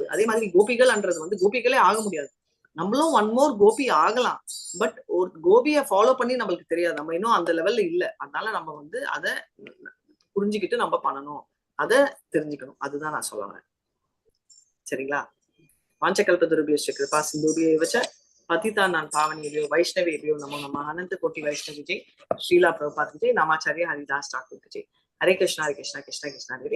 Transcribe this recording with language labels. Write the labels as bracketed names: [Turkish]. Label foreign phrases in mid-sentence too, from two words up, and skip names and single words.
[Tamil] அதே மாதிரி கோபிகள்ன்றது வந்து கோபிகளே ஆக முடியாது. நம்மளும் [English] one more [Tamil] கோபி ஆகலாம், பட் ஒரு கோபியை ஃபாலோ பண்ணி நம்மளுக்கு தெரியாது, நம்ம இன்னும் அந்த லெவல்ல இல்ல. அதனால நம்ம வந்து அதை புரிஞ்சுக்கிட்டு நம்ம பண்ணணும், அதை தெரிஞ்சுக்கணும். அதுதான் நான் சொல்லுவேன். சரிங்களா? [Sanskrit] वाञ्छाकल्पतरुभ्यश्च कृपा सिन्धुभ्य एव च पतितानां पावनेभ्यो वैष्णवेभ्यो नमो नमः। अनंत कोटि वैष्णव जय, श्रीला प्रभुपाद जय, नामाचार्य हरिदास ठाकुर जय। हरे कृष्णा कृष्णा कृष्णा हरे